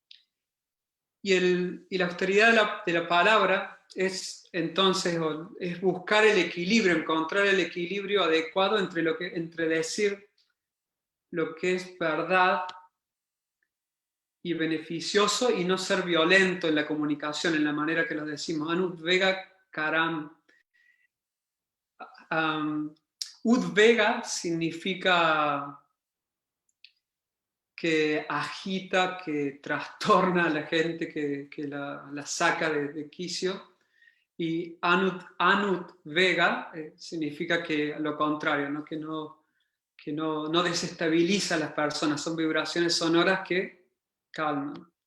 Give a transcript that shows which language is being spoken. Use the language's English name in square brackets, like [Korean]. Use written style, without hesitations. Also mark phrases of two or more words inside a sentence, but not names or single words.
[Spanish] Y la austeridad de la palabra es entonces es buscar el equilibrio, encontrar el equilibrio adecuado entre decir lo que es verdad y beneficioso y no ser violento en la comunicación, en la manera que lo decimos. [Sanskrit] Anudvega karam. [Spanish] Udvega significa que agita, que trastorna a la gente, que la saca de quicio. Y anudvega significa que lo contrario, ¿no? Que no desestabiliza a las personas, son vibraciones sonoras que calman.